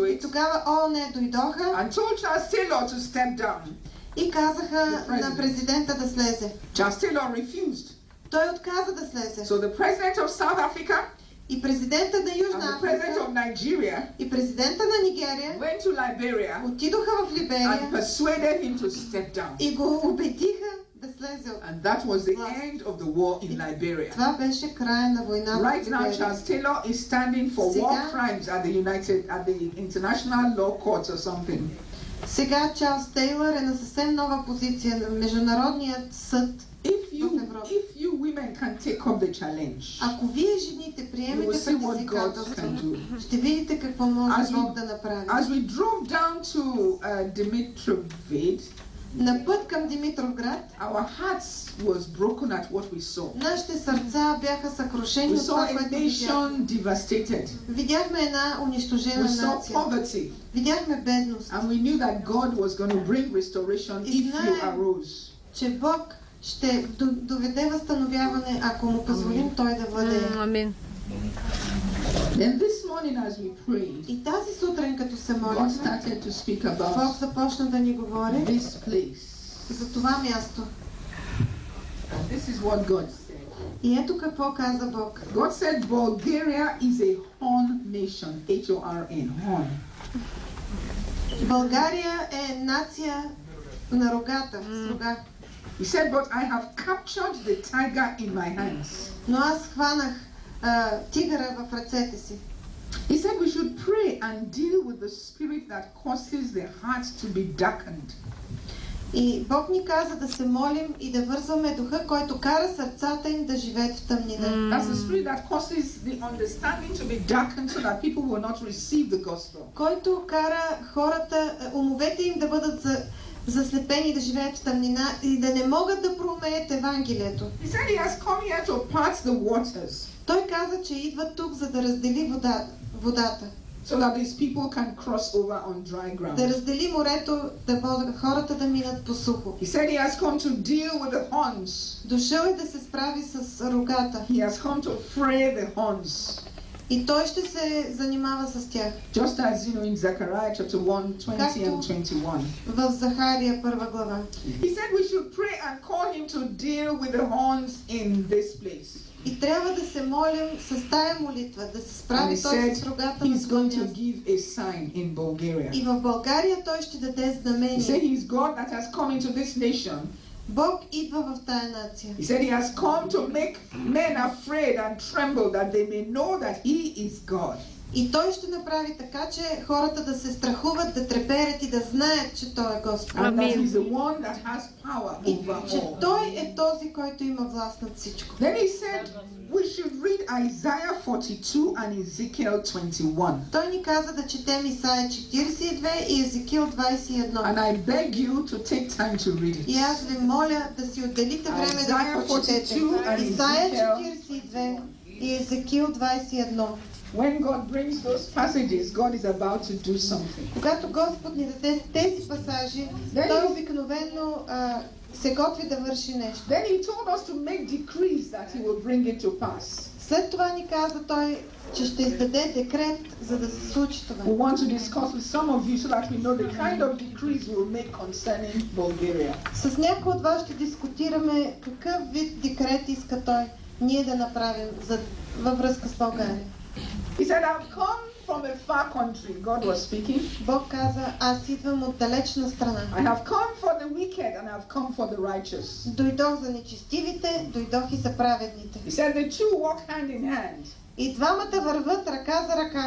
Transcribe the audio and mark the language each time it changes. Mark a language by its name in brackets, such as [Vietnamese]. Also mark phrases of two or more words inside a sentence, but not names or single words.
[Bulgarian] И [English] it [Bulgarian] тогава ООН дойдоха [English] and told Charles Taylor to step down. [Bulgarian] и казаха на президента да слезе. [English] Charles Taylor refused. [Bulgarian] Той отказа да слезе. [English] So the president of South Africa [Bulgarian] И президента на [English] and [Bulgarian] Южна [English] the president [Bulgarian] Африка [English] of Nigeria [Bulgarian] и президента на Нигерия [English] went to Liberia [Bulgarian] отидоха в [English] and [Bulgarian] Либерия [English] persuaded him to step down. [Bulgarian] и го убедиха да слезе. [English] And that was the end of the war in Liberia. [Bulgarian] Това беше края на войната в [English] Right now, [Bulgarian] Либерия. [English] Charles Taylor is standing for war [Bulgarian] Сега- [English] crimes at the International Law Court or something. [Bulgarian] Сега Чарлз Тейлър е на съвсем нова позиция на Международният съд. [English] If you women can take up the challenge, [Bulgarian] Ако вие жените [English] you will [Bulgarian] приемете [English] see what God can [Bulgarian] предизвикателството, [English] do. [Bulgarian] ще видите какво може [English] As we- [Bulgarian] Бог да направи. [English] As we drove down to Dimitrovgrad, [Bulgarian] На път към Димитровград, [English] our hearts was broken at what we saw. [Bulgarian] нашите сърца бяха съкрушени [English] We [Bulgarian] от това, [English] saw a [Bulgarian] което видяхме. [English] nation devastated. [Bulgarian] Видяхме една [English] We [Bulgarian] унищожена [English] saw [Bulgarian] нация. [English] poverty. [Bulgarian] Видяхме бедност. [English] And we knew that God was going to bring restoration if you [Bulgarian] знаем, [English] arose. [Bulgarian] Че Бог ще доведе възстановяване, ако му позволим Той да владее. Амин. [English] Then this morning as we prayed, [Bulgarian] И тази сутрин, като се [English] God [Bulgarian] молихме, [English] started to speak [Bulgarian] Бог [English] about [Bulgarian] започна да ни говори [English] this place. [Bulgarian] за това място. [English] This is what God said. [Bulgarian] И ето какво каза Бог. [English] God said Bulgaria is a horn nation, H-O-R-N, horn. [Bulgarian] България е нация на рогата, с рога. [English] He said, but I have captured the tiger in my hands. [Bulgarian] Но аз хванах тигъра в ръцете си. [English] He said we should pray and deal with the spirit that causes the heart to be darkened. [Bulgarian] И Бог ни каза да се молим и да вързваме духа, който кара сърцата им да живеят в тъмнина. [English] That's the spirit that causes the understanding to be darkened so that people will not receive the gospel. [Bulgarian] Който кара хората, умовете им да бъдат заслепени, да живеят в тъмнина и да не могат да проумеят Евангелието. [English] He said he has come here to part the waters [Bulgarian] Той каза, че идва тук, за да раздели водата. [English] so that these people can cross over on dry [Bulgarian] Да [English] ground. [Bulgarian] раздели морето, да могат хората да минат по сухо. [English] He said he has come to deal with the horns. [Bulgarian] Дошъл е да се справи с рогата. [English] He has come to fray the horns. [Bulgarian] И той ще се занимава с тях. [English] Just as you know in Zechariah chapter 1, 20 and 21. [Bulgarian] В Захария 1 глава. [English] He said we should pray and call him to deal with the horns in this place. [Bulgarian] И трябва да се молим с тая молитва, да се [English] And he [Bulgarian] справи той [English] said [Bulgarian] с рогата на [English] he's going [Bulgarian] това [English] to [Bulgarian] място. [English] give a sign in Bulgaria. [Bulgarian] И в България той ще даде [English] He said [Bulgarian] знамение. [English] he's God that has come into this nation. [Bulgarian] Бог идва в тая нация. [English] He said he has come to make men afraid and tremble that they may know that he is God. [Bulgarian] И той ще направи така, че хората да се страхуват, да треперят и да знаят, че той е Господ. [English] And that he's the one that has power [Bulgarian] И [English] over [Bulgarian] че [English] all. [Bulgarian] той е този, който има власт над всичко. [English] Then he said we should read Isaiah 42 and Ezekiel 21. [Bulgarian] Той ни каза да четем Исаия 42 и Езекил 21. [English] And I beg you to take time to read [Bulgarian] И [English] it. [Bulgarian] аз ви моля да си отделите време да [English] Isaiah [Bulgarian] го прочетете. [English] 42 and [Bulgarian] Исаия [English] Ezekiel. [Bulgarian] 42 и Езекил 21. [English] When God brings those passages, God is about to do something. [Bulgarian] Когато Господ ни даде тези пасажи, той обикновено се готви да върши нещо. [English] Then he told us to make decrees that he will bring it to pass. [Bulgarian] След това ни каза той, че ще издаде декрет, за да се случи това. [English] We want to discuss with some of you so that we know the kind of decrees we'll make concerning Bulgaria. [Bulgarian] С някои от вас ще дискутираме какъв вид декрет иска той ние да направим във връзка с България. [English] He said, I've come from a far country. God was speaking. [Bulgarian] Бог каза, аз идвам от далечна страна. [English] I have come for the wicked and I've come for the righteous. [Bulgarian] Дойдох за нечестивите, дойдох и за праведните. [English] He said the two walk hand in hand, [Bulgarian] И двамата върват ръка за ръка.